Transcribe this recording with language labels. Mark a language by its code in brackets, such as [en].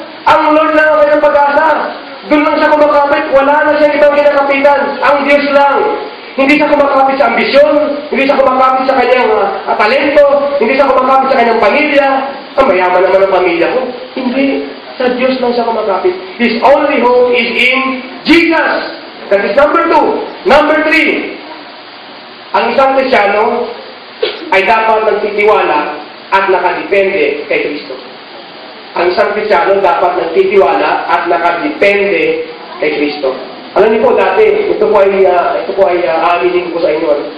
[tl] Ang Lord lang ang kanyang pag-asa. Doon lang siya kumakapit. Wala na siyang ibang kinakapitan. Ang Diyos lang. Hindi siya kumakapit sa ambisyon. Hindi siya kumakapit sa kanyang talento. Hindi siya kumakapit sa kanyang pamilya. Ang mayaman naman ang pamilya ko. Hindi. Sa Diyos lang siya kumakapit. [en] His only hope is in Jesus. That is number 2. Number 3. [tl] Ang isang Kristiyano ay dapat nagtitiwala at nakadepende kay Kristo. Ang isang Kristiyano dapat nagtitiwala at nakadepende kay Kristo. Alam niyo po, dati, ito po ay aaminin ko sa inyo.